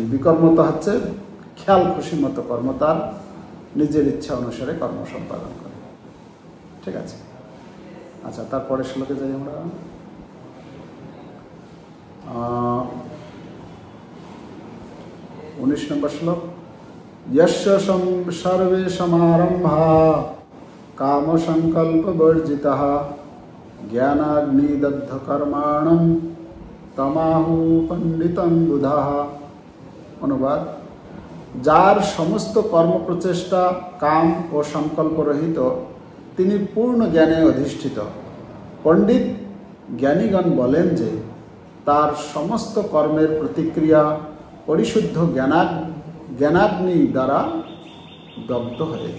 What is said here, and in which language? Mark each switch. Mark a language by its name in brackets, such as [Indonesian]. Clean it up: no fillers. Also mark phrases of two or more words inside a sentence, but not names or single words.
[Bangla] বিকর্ম তো হচ্ছে খেয়াল খুশি মতো কর্ম, তার নিজের ইচ্ছা অনুসারে কর্ম সম্পাদন করে। ঠিক আছে? আচ্ছা, তারপরে শ্লোকে যাই আমরা। 19 নম্বর শ্লোক। [Sanskrit] यस्य सर्वे समारंभा काम संकल्प वर्जितः ज्ञानाग्निदग्ध कर्माणं तमाहु पंडितं बुधाः। [Bangla] অনুবাদ: যার সমস্ত কর্ম প্রচেষ্টা কাম ও সংকল্প রহিত, তিনি পূর্ণ জ্ঞানে অধিষ্ঠিত। পণ্ডিত জ্ঞানীগণ বলেন যে তার সমস্ত কর্মের প্রতিক্রিয়া পরিশুদ্ধ জ্ঞানাগ্নি দ্বারা দগ্ধ হয়েছে।